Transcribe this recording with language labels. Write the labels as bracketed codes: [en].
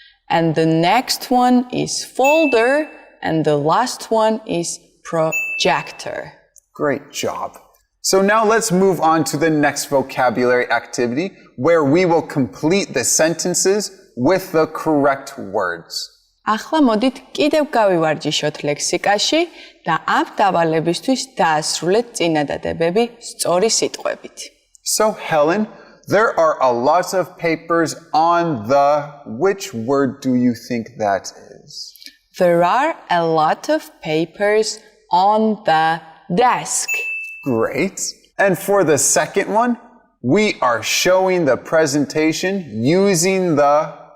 [en] And the next one is folder. And the last one is projector. Great job. So now let's move on to the next vocabulary activity where we will complete the sentences with the correct words. [ka] ახლა მოდით კიდევ გავივარჯიშოთ ლექსიკაში და ამ დავალებისთვის დაასრულეთ წინადადებები სწორი სიტყვებით. [en] So Helen, there are a lot of papers on the... Which word do you think that is? There are a lot of papers on the desk. Great. And for the second one, we are showing the presentation using the...